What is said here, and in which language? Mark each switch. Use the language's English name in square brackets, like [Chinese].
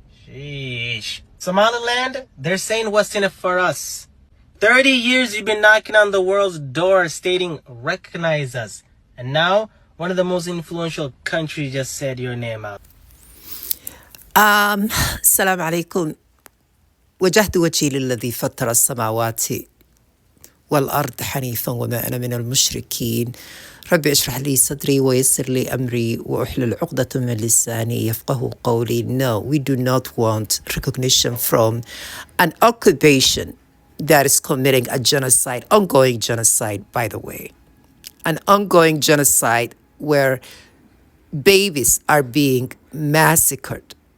[English] Sheesh. Somaliland, they're saying what's in it for us. 30 years you've been knocking on the world's door stating, recognize us. And now, one of the most influential countries just said your name out. [Arabic] السلام عليكم. وجهت وجهي للذي فطر السماوات والأرض حنيفا وما أنا من المشركين. ربي اشرح لي صدري ويسر لي أمري وأحلل عقدة من لساني يفقه قولي. [English] No, we do not want recognition from an occupation that is committing a genocide, ongoing genocide, by the way. An ongoing genocide where babies are being massacred.